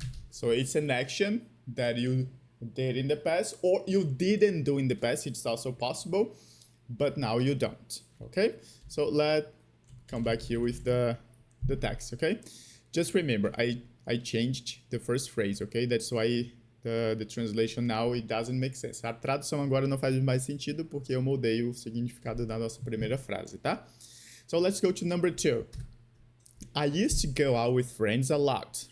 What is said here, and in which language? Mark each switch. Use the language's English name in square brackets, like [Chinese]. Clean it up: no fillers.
[English] So it's an action that you did in the past, or you didn't do in the past. It's also possible, but now you don't. Okay. So let's come back here with the text. Okay. Just remember, I changed the first phrase. Okay. That's why the translation now it doesn't make sense. [Portuguese] A tradução agora não faz mais sentido porque eu mudei o significado da nossa primeira frase, tá? [English] So let's go to number 2. I used to go out with friends a lot.